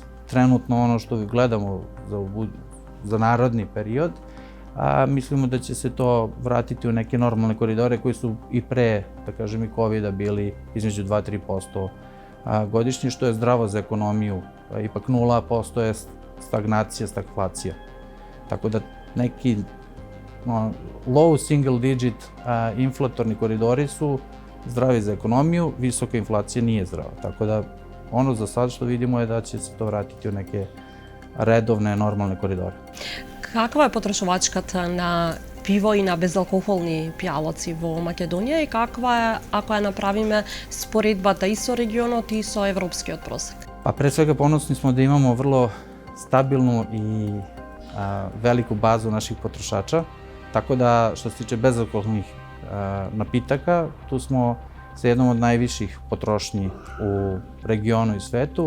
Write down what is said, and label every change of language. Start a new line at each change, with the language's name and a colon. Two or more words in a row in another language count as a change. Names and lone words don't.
Serbian: Trenutno ono što gledamo za narodni period, mislimo da će se to vratiti u neke normalne koridore koji su i pre, da kažem, i COVID-a bili između 2-3% godišnje, što je zdravo za ekonomiju. Ipak 0% je stagnacija, stagflacija. Tako da neki
English: low single digit
Serbian: inflatorni koridori su zdravi za ekonomiju, visoka inflacija nije zdrava. Tako da ono za sad što vidimo je da će se to vratiti u neke redovne, normalne koridore.
Macedonian: Каква е потрошувачката на пиво и на безалкохолни пијалоци во Македонија и каква е, ако ја направиме споредбата и со регионот и со европскиот просек?
Serbian: Pa pre svega ponosni smo da imamo vrlo stabilnu i veliku bazu naših potrošača, tako da što se tiče bezalkoholnih napitaka, tu smo sa jednom od najviših potrošnji u regionu i svetu.